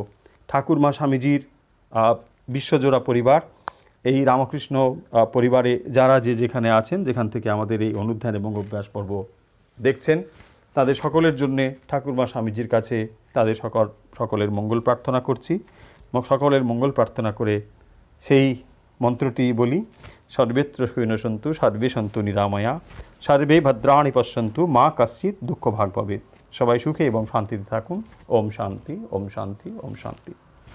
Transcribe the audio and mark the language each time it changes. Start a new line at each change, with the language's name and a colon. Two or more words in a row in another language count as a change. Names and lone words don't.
Bangla: ঠাকুরমা স্বামীজির বিশ্বজোড়া পরিবার, এই রামকৃষ্ণ পরিবারে যারা যেখানে আছেন, যেখান থেকে আমাদের এই অনুধ্যান এবং অভ্যাস পর্ব দেখছেন, তাদের সকলের জন্যে ঠাকুরমা স্বামীজির কাছে তাদের সকলের মঙ্গল প্রার্থনা করছি। সকলের মঙ্গল প্রার্থনা করে সেই মন্ত্রটি বলি:
Sanskrit: সর্বেত্র সৈন্যসন্তু, সর্বে সন্তু নিরাময়া, সর্বে ভদ্রাণি পশ্যন্তু, মা কশ্চিৎ দুঃখ ভাগ ভবেৎ।
Bangla: সবাই সুখে এবং শান্তিতে থাকুন।
Sanskrit: ওম শান্তি, ওম শান্তি, ওম শান্তি।